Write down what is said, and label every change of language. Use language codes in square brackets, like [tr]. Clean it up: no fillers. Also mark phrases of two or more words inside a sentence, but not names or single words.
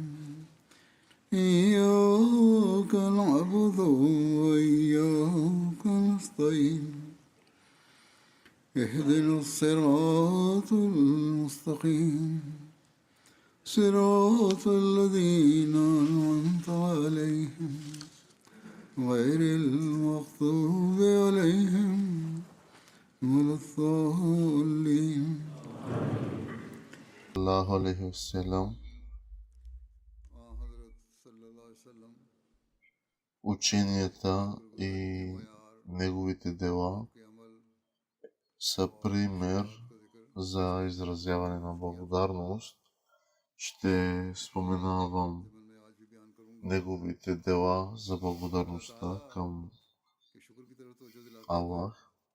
[ar] إياك نعبد وإياك نستعين اهدنا الصراط المستقيم صراط الذين أنعمت عليهم غير المغضوب عليهم ولا الضالين. الله عليه وسلم. [bg] Ученията и неговите дела са пример за изразяване на благодарност. Ще споменавам неговите дела за благодарността към Аллах.